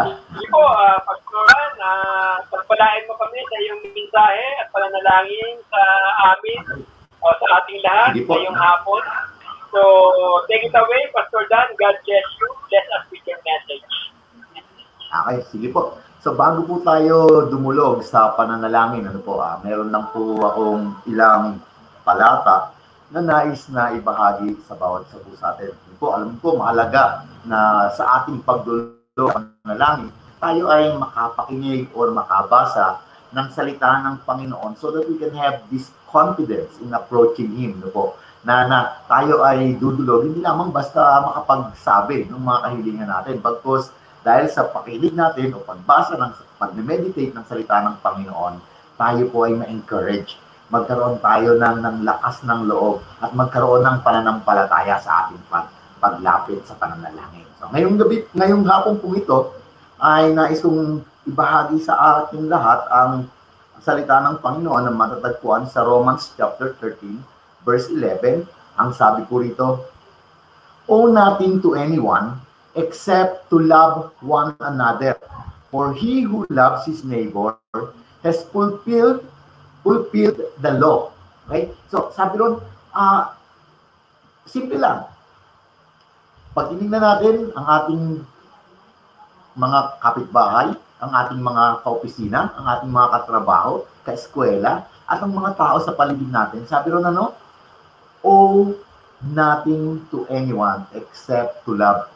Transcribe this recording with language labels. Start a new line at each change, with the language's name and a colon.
Filipino: Hindi po, Pastor Dan, pagpalain mo kami sa iyong mensahe at pananalangin sa amin o sa ating lahat ngayong hapon.
English: So, take it away, Pastor Dan. God bless you. Bless us with your message.
Filipino: Okay, sige po. So bago po tayo dumulog sa pananalangin, meron lang po akong ilang palata na nais na ibahagi sa bawat isa po sa atin. Alam ko mahalaga na sa ating pagdulog sa pananalangin, tayo ay makapakinig o makabasa ng salita ng Panginoon
English: so that we can have this confidence in approaching Him.
Filipino: Na tayo ay dudulog, hindi lamang basta makapagsabi ng mga kahilingan natin, bagkus dahil sa pakinig natin o pagbasa pag-meditate ng salita ng Panginoon, tayo po ay ma-encourage. Magkaroon tayo ng lakas ng loob at magkaroon ng pananampalataya sa ating paglapit sa pananalangin. So, ngayong hapon po ito ay nais kong ibahagi sa ating lahat ang salita ng Panginoon na matatagpuan sa Romans chapter 13, verse 11. Ang sabi po rito,
English: "Owe nothing to anyone except to love one another. For he who loves his neighbor has fulfilled the law."
Filipino: Okay? So, sabi ron, simple lang. Pag tinignan natin ang ating mga kapitbahay, ang ating mga kaopisina, ang ating mga katrabaho, kaeskwela, at ang mga tao sa paligid natin, sabi ron
English: owe nothing to anyone except to love.